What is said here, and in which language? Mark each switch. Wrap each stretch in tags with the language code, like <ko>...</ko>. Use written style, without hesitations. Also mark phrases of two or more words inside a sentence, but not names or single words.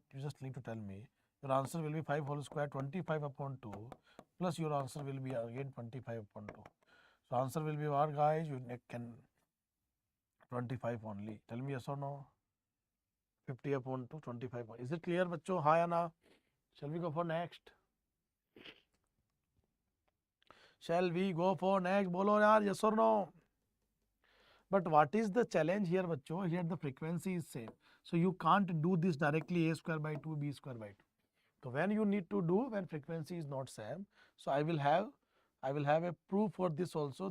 <en>You just need to tell me. Your answer will be 5 whole square 25 upon 2 plus your answer will be again 25 upon 2. So answer will be what, guys? You can 25 only. Tell me yes or no. 50 upon 2, 25. Is it clear, bachcho?</en> <hi>हाँ या ना?</hi> <en>Shall we go for next? Shall we go for next?</en> <hi>बोलो यार,</hi> <en>yes or no? But what is the challenge here, bachcho? Here the frequency is same. So you can't do this directly a square by 2, b square by 2. So when you need to do when frequency is not same, so I will have a proof for this also.</en>